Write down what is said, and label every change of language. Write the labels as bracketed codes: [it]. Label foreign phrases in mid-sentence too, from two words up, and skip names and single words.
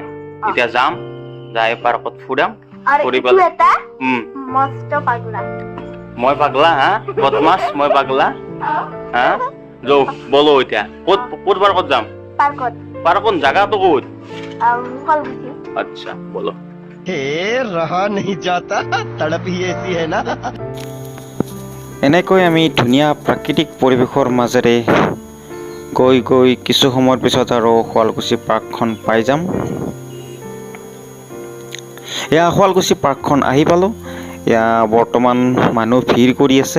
[as] এতিয়া যাম, যাই পাৰ্কত ফুৰাম, ফুৰি পেলাই মই পাগলা, হা বদমাছ, মই পাগলা, হা যৌ বলো। এতিয়া ক'ত পাৰ্কত যাম? পাৰ্কত জাগাটো ক'ত? [hi] अच्छा बोलो। रहा नहीं जाता तड़प ही ऐसी है ना। [as] এনেকৈ আমি ধুনীয়া প্ৰাকৃতিক পৰিৱেশৰ মাজেৰে গৈ গৈ কিছু সময়ৰ পিছত আৰু শুৱালকুছি পাৰ্কখন পাই যাম। এয়া শুৱালকুছি পাৰ্কখন আহি পালোঁ। এয়া বৰ্তমান মানুহ ভিৰ কৰি আছে।